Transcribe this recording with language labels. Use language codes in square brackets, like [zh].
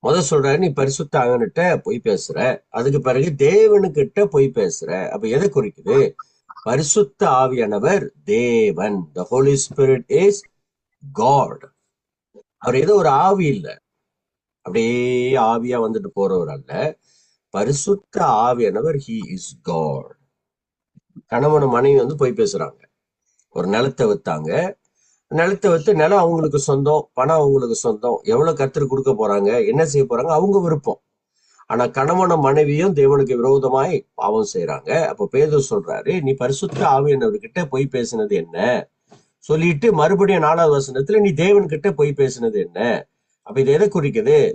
[ta] சொல்றாரு, நீ பரிசுத்த ஆவியன்கிட்ட பொய் பேசுற, அதுக்கு பிறகு தேவனுக்கிட்ட பொய் பேசுற. அப்ப எதை குறிக்குது? பரிசுத்த ஆவியானவர் தேவன். [en] The Holy Spirit is God. [ta] அவர் ஏதோ ஒரு ஆவி இல்ல, அப்படியே ஆவியா வந்துட்டு போறவர் அல்ல. பரிசுத்த ஆவியானவர் [en] he is God. [ta] கணவன் மனைவி வந்து பொய் பேசுறாங்க. ஒரு நிலத்தை வித்தாங்க, நிலத்தை வித்து நிலம் அவங்களுக்கு சொந்தம், பணம் அவங்களுக்கு சொந்தம், எவ்வளவு கர்த்தருக்கு கொடுக்க போறாங்க, என்ன செய்ய போறாங்க, அவங்க விருப்பம். ஆனா கணவனும் மனைவியும் தேவனுக்கு விரோதமாய் பாவம் செய்யறாங்க. அப்ப பேதுரு சொல்றாரு, நீ பரிசுத்த ஆவியானவர்கிட்ட பொய் பேசினது என்ன சொல்லிட்டு மறுபடியும் 4வது வசனத்துல நீ தேவன்கிட்ட பொய் பேசினது என்ன? அப்ப இது எதை குறிக்குது?